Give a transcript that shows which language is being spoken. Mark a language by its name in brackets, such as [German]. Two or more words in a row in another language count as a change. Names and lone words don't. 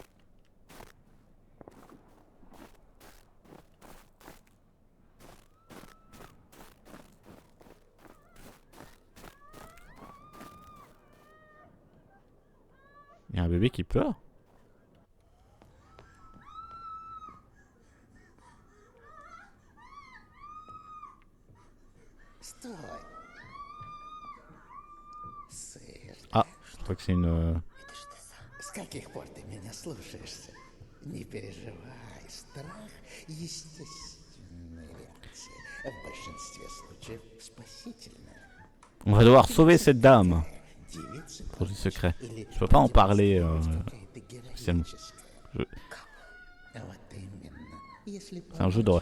[French] Il y a un bébé qui pleure. [Russian] Стой. Сэр, [French] Ah, je crois que c'est une... [Russian] с каких пор ты меня слушаешься? Не переживай, страх — естественная реакция. В большинстве случаев спасительная. [French] On va devoir sauver cette dame. [Russian] Девица [French] Projet secret. Je peux pas en parler spécialement. Je- [Russian] Вот именно. Если [French] C'est un jeu d'horreur.